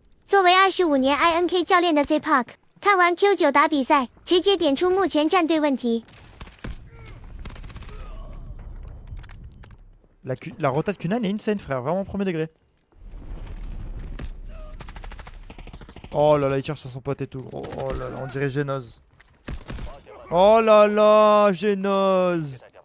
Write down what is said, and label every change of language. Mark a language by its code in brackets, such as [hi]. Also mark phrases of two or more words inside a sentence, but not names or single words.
[zh] 作为25年 INK 教练的 Zpark， 看完 Q9 打比赛，直接点出目前战队问题。 [fr] La rota de Q9 est insane, frère, vraiment premier degré. Oh là là, il tire sur son pote et tout, gros. Oh là là, on dirait Génose. Oh là là, Génose.